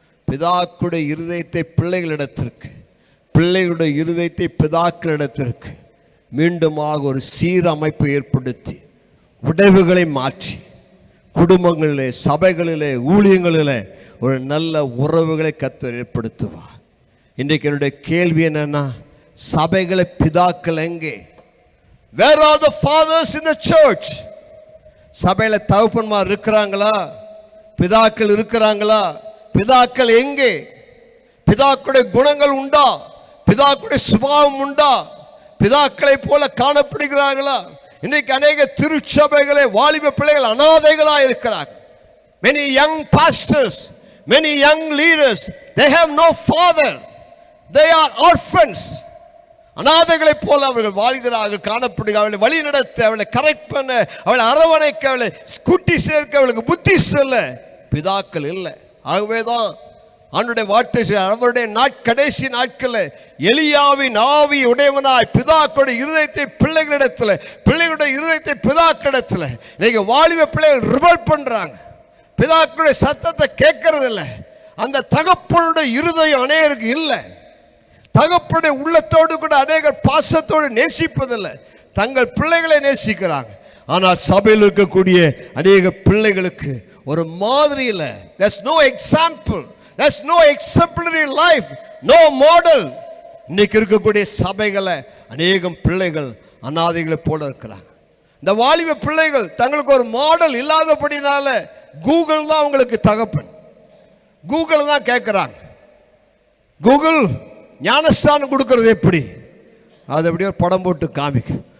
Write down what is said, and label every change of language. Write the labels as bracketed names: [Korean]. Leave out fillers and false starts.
[Tamil] பிதாக்களுடைய இருதயத்தை பிள்ளைகளிடத்திற்கு, பிள்ளைகளுடைய இருதயத்தை பிதாக்களிடத்திற்கு மீண்டுமாக ஒரு சீரமைப்பை ஏற்படுத்தி உடைவுகளை மாற்றி குடும்பங்களிலே, சபைகளிலே, ஊழியங்களிலே ஒரு நல்ல உறவுகளை கர்த்தர் ஏற்படுத்துவார். இன்றைக்கு என்னுடைய கேள்வி என்னன்னா, சபைகளை பிதாக்கள் எங்கே? [English] Where are the fathers in the church? [Tamil] சபையில தகப்பன்மார் இருக்கிறாங்களா? பிதாக்கள் இருக்கிறாங்களா? பிதாக்கள் எங்கே? பிதாக்களுடைய குணங்கள் உண்டா? பிதாக்களுடைய சுபாவம் உண்டா? பிதாக்களை போல காணப்படுகிறார்களா? இன்றைக்கு அநேக திருச்சபைகளே வாலிப பிள்ளைகள் அனாதைகளாக இருக்கிறார்கள். [English] Many young pastors, many young leaders, they have no father. They are orphans. [Tamil] அனாதைகளை போல அவர்கள் வாழ்கிறார்கள், காணப்படுகிறார்கள். அவளை வழி நடத்த, அவளை கரெக்ட் பண்ண, அவளை அரவணைக்க, அவளை கூட்டி சேர்க்க அவளுக்கு புத்தி சொல்ல பிதாக்கள் இல்லை. ஆகவேதான் அவனுடைய வார்த்தை, அவருடைய கடைசி நாட்களில் எலியாவின் ஆவி உடையவனாய் பிதாக்களுடைய இருதயத்தை பிள்ளைகளிடத்தில், பிள்ளைகளுடைய இருதயத்தை பிதாக்களிடத்தில். இன்னைக்கு வாலிப பிள்ளைகள் ரிபல் பண்றாங்க, பிதாக்களுடைய சத்தத்தை கேட்கறது இல்லை. அந்த தகப்பனுடைய இருதயம் அநேகருக்கு இல்லை. தகப்பனுடைய உள்ளத்தோடு கூட அநேகர் பாசத்தோடு நேசிப்பதில்லை, தங்கள் பிள்ளைகளை நேசிக்கிறாங்க. ஆனால் சபையில் இருக்கக்கூடிய அநேக பிள்ளைகளுக்கு ஒரு மாதிரி இல்லை. [English] There's no example, there's no exemplary life, no model. [Tamil] இன்னைக்கு இருக்கக்கூடிய சபைகளை அநேகம் பிள்ளைகள் அனாதைகளை போல இருக்கிறாங்க. இந்த வாலிப பிள்ளைகள் தங்களுக்கு ஒரு மாடல் இல்லாதபடினால கூகுள் தான் அவங்களுக்கு தகப்பன். கூகுள் தான் கேட்குறாங்க. கூகுள் ஞானஸ்தானம் கொடுக்கறது எப்படி, அது அப்படியே ஒரு படம் போட்டு காமிக்கும்.